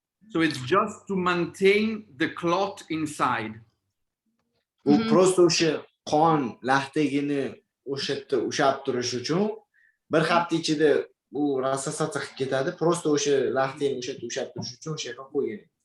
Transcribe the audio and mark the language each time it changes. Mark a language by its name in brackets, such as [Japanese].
[English] So it's just to maintain the clot inside. [Uzbek] Просто o'sha qon laxtagini o'sha yerda ushlab turish uchun bir hafta ichida u rassasiya qilib ketadi. Просто o'sha laxtani o'sha yerda ushlab turish uchun o'sha yerga qo'ygan.